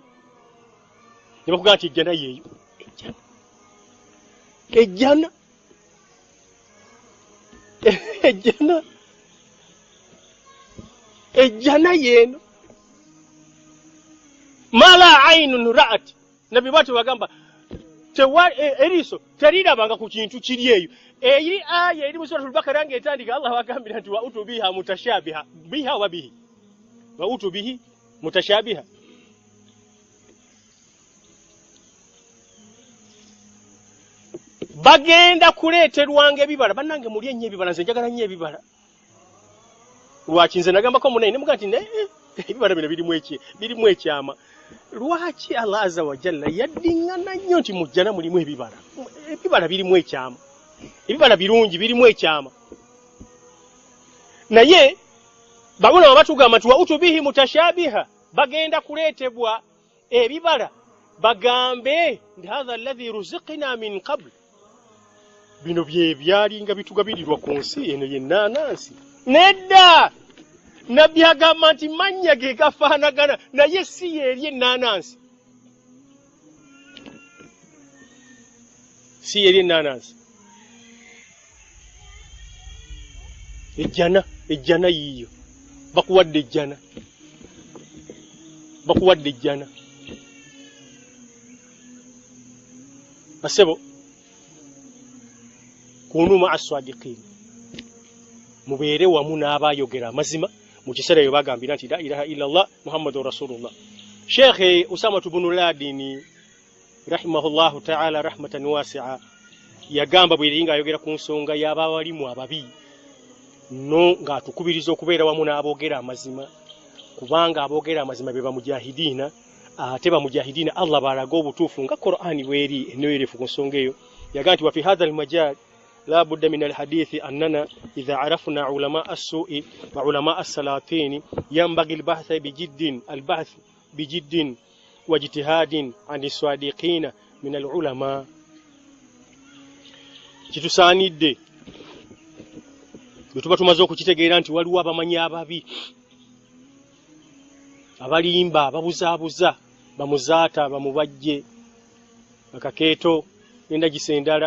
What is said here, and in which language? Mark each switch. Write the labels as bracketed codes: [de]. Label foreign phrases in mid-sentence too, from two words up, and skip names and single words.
[lg] Ne bakugamba nti ejjana yeeyo. Ejjana yeno [ar] ما لا عين رأت. [lg] Nabbi bwati bagamba eriiso terirabanga ku kintu kiri eyo. Eri aya eri mu suratul Bakara ng'etandika Allah wagambira nti [ar] وأتوا بها متشابها بها وبه وأتوا به متشابها. [lg] Bagenda kuleeterwanga ebibala. Bannange muli ennyo ebibala, nze njagala nnyo ebibala. Lwaki nze nagambako munayi ne muga nti ebibala bino birimu ekyama. Lwaki Allah [ar] عز وجل [lg] yaddiŋŋana nnyo nti mu jjana mulimu ebibala? Ebibala birimu ekyama. Ebibala birungi birimu ekyama. Naye babona batugamba nti [ar] وأتوا به متشابها. [lg] Bagenda kuleetebwa ebibala bagambe nti [ar] هذا الذي رزقنا من قبل. [lg] Bino bye byalinga bitugabirirwa ku nsi eno y'ennaanansi. Nedda Nabbi agamba nti mannya ge gafaanagana naye si yeri ennaanansi. Si yeri ennaanansi. Ejjana yiyo. Bakuwadde ejjana. [ar] Basebo كونوا مع الصادقين. [lg] Mubeere wamu n'abayogera amazima mu kiseera eyo bagambira nti [ar] لا إله إلا الله محمد رسول الله. [lg] Sheikh Usama ibn Ladini [ar] رحمه الله تعالى رحمة واسعة [lg] yagamba bweringa ayogera ku nsonga y'abawalimu ababi no ng'atukubiriza okubeera wamu n'abogera amazima kubanga abogera amazima be bamujahidina ate bamujahidina Allah balaga obutuufu nga Qur'ani bweri enoyerefu ku nsonga eyo. Yagamba nti [ar] وفي هذا المجال لا بد من الحديث أننا إذا عرفنا علماء السوء وعلماء السلاطين ينبغي البحث بجد واجتهاد عن الصادقين من العلماء. [lg] kitusaanidde bwe tuba tumaze okukitegeera nti waliwo abamanyi ababi abalimba ababuzaabuza bamuzaata bamubajje akakeeto n'endagisa endala.